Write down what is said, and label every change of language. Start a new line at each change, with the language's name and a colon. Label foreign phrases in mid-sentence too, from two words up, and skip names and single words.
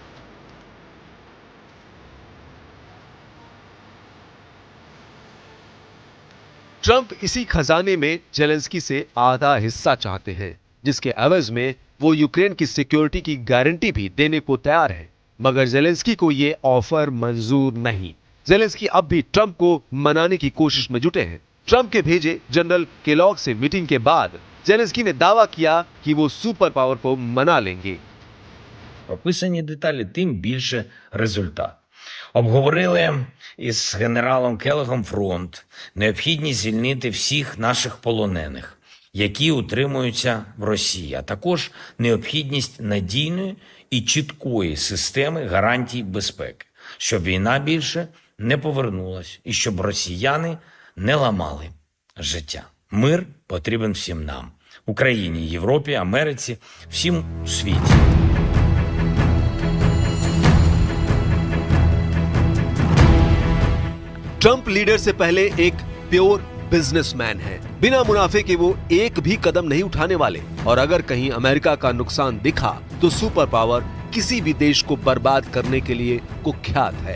Hindi: ट्रंप इसी खजाने में जेलेंस्की से आधा हिस्सा चाहते हैं, जिसके एवज में वो यूक्रेन की सिक्योरिटी की गारंटी भी देने को तैयार है। मगर जेलेंस्की को ये ऑफर मंजूर नहीं। जेलेंस्की अब भी ट्रंप को मनाने की कोशिश में जुटे हैं। ट्रंप के भेजे जनरल केलॉग से मीटिंग के बाद जेलेंस्की ने दावा किया कि वो
English: super power
Hindi: को मना लेंगे।
Ukrainian: Прописані деталі, тим більше результат. Обговорили із генералом Келлогом фронт, необхідність звільнити всіх наших полонених, які утримуються в Росії, а також необхідність надійної і чіткої системи гарантій безпеки, щоб війна більше не повернулась і щоб росіяни не ламали життя. Мир потрібен всім нам – Україні, Європі, Америці, всім у світі.
Hindi: ट्रंप लीडर से पहले एक
English: pure businessman
Hindi: है। बिना मुनाफे के वो एक भी कदम नहीं उठाने वाले और अगर कहीं अमेरिका का नुकसान दिखा तो
English: super power
Hindi: किसी भी देश को बर्बाद करने के लिए कुख्यात है।